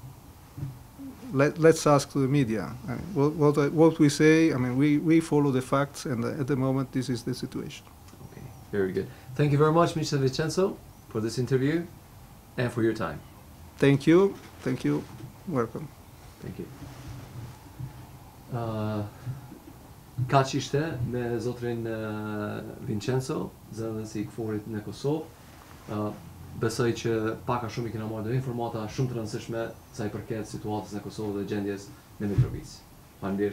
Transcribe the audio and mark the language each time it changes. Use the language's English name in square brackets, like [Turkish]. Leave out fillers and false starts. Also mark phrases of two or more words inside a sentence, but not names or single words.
[English] Let's ask the media. I mean, what we say, I mean, we follow the facts, and at the moment this is the situation. Okay, very good. Thank you very much, Mr. Vincenzo, for this interview and for your time. Thank you. Thank you. Welcome. Thank you. [Albanian] Kaq ishte me zotrin Vincenzo, zëdhënësi i Kfor-it në Kosovë. Besoj që pak a shumë I kena marrë dhe informata shumë të rëndësishme sa I përket situatës në Kosovë dhe gjendjes në intervistë.